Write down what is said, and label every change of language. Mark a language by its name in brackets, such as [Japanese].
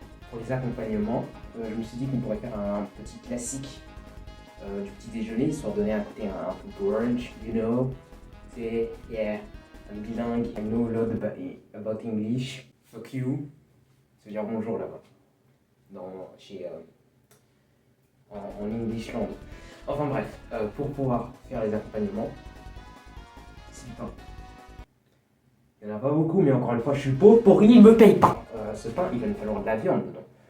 [French] Pour les accompagnements, je me suis dit qu'on pourrait faire un petit classique du petit déjeuner, histoire de donner un côté un peu brunch, [English] you know. C'est, yeah, I'm bilingue, I know a lot about English. Fuck you. [French] Ça veut dire bonjour là-bas. En English Land. Enfin bref, pour pouvoir faire les accompagnements, c'est du pain. Il n'y en a pas beaucoup, mais encore une fois, je suis pauvre, pour il ne me paye pas. Ce pain, il va me falloir de la viande dedans.